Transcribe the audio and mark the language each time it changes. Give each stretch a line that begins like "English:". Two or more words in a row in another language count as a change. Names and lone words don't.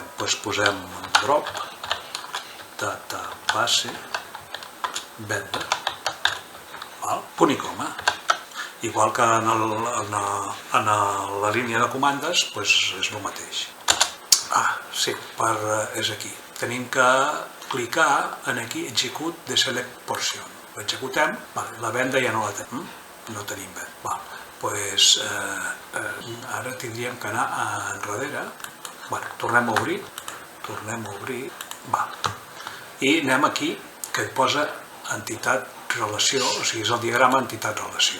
Catalan: Posem un
English: drop, database,
Catalan: venda, punt i coma. Igual que en la línia de comandes, és el mateix. Sí, és aquí. Tenim que clicar aquí,
English: execute the select portion.
Catalan: L'executem, la venda ja no la tenim, no tenim venda. Ara tindríem que anar enrere, tornem a obrir, i anem aquí, que hi posa entitat relació, o sigui, és el diagrama entitat-relació.